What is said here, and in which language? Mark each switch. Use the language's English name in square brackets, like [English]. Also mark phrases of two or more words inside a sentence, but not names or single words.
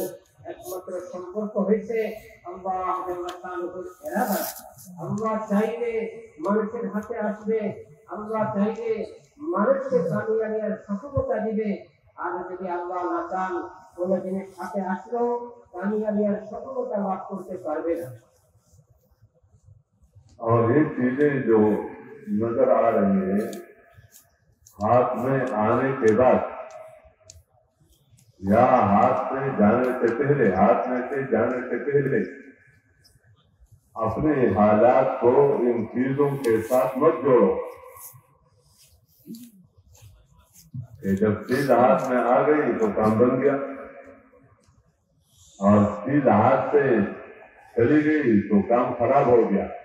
[Bangla] একমাত্র সম্পর্ক হয়েছে আল্লাহ তাআলার ইরাদা। আল্লাহ চাইলে মানুষের হাতে আসবে, আল্লাহ চাইলে মানুষকে কামিয়াবি আর সফলতা দিবে, আর যদি আল্লাহ না চান কোন জিনিস হাতে আসলেও কামিয়াবি আর সফলতা লাভ করতে পারবে না। [Urdu] اور یہ چیزیں جو نظر آ رہی ہیں ہاتھ میں آنے کے بعد یا ہاتھ میں جانے سے پہلے، ہاتھ میں سے جانے سے پہلے اپنے حالات کو ان چیزوں کے ساتھ مت جوڑو کہ جب چیز ہاتھ میں آ گئی تو کام بن گیا اور چیز ہاتھ سے چلی گئی تو کام خراب ہو گیا۔